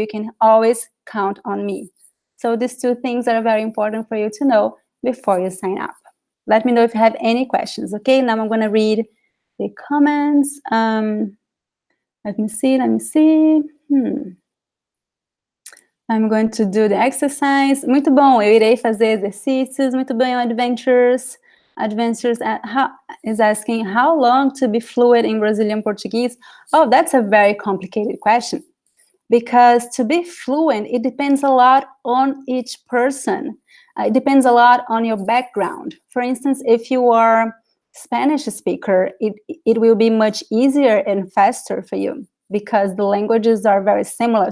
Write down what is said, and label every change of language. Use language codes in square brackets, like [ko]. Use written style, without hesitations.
[en] You can always count on me. So these two things are very important for you to know before you sign up. Let me know if you have any questions, okay? Now I'm gonna read the comments. Let me see. I'm going to do the exercise. [pt] Muito bom, eu irei fazer exercícios. Muito bem, adventures. [en] Adventures is asking how long to be fluent in Brazilian Portuguese. Oh, that's a very complicated question. Because to be fluent, it depends a lot on each person. It depends a lot on your background. For instance, if you are Spanish speaker, it will be much easier and faster for you because the languages are very similar.